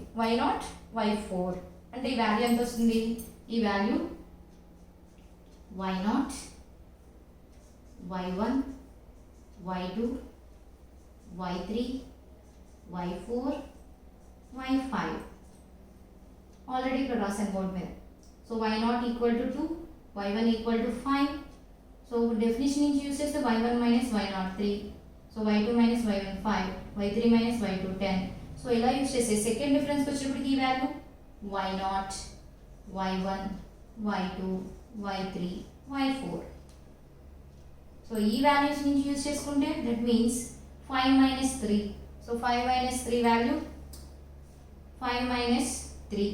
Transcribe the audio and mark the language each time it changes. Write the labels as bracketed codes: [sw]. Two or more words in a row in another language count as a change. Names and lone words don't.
[te] y0, y4 అంటే ఈ వాల్యూ ఎంత వస్తుంది, ఈ వాల్యూ y0, y1, y2, y3, y4, y5 ఆల్రెడీ ఇక్కడ రాసాను బోర్డ్ మీద. సో y0 [en] equal to [te] 2, y1 [en] equal to [te] 5. [en] so definition [te] నుంచి యూస్ చేస్తే y1 - y0 3, సో y2 - y1 5, y3 - y2 10. సో ఇలా యూస్ చేస్తే [en] second difference [te] వచ్చేటప్పటికి ఈ వాల్యూ y0, y1, y2, y3, y4. సో ఈ వాల్యూస్ నుంచి యూస్ చేసుకుంటే [en] that means [te] 5 - 3. సో 5 - 3 వాల్యూ 5 - 3.